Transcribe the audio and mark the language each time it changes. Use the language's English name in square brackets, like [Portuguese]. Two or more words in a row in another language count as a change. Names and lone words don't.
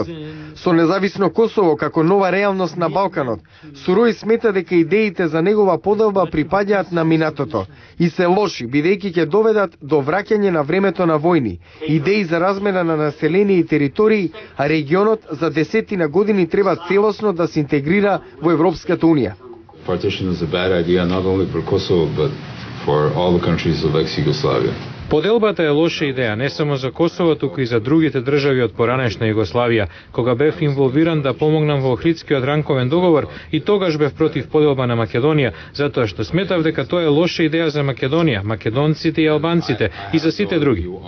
[Macedonian] Со независно Косово како нова реалност на Балканот, Сурој смета дека идеите за негова поделба припаѓаат на минатото и се лоши, бидејќи ќе доведат до враќање на времето на војни, идеи за размена на население и територии, а регионот за десетина години треба целосно да се интегрира во Европската Унија. [English] Partition is a bad idea not only for Kosovo but for all the countries of ex-Yugoslavia. [Macedonian] Поделбата е лоша идеја не само за Косово, туку и за другите држави од поранешна Југославија. Кога бев инволвиран да помогнам во Охридскиот ранковен договор, и тогаш бев против поделба на Македонија, затоа што сметав дека тоа е лоша идеја за Македонија, македонците и албанците и за сите други.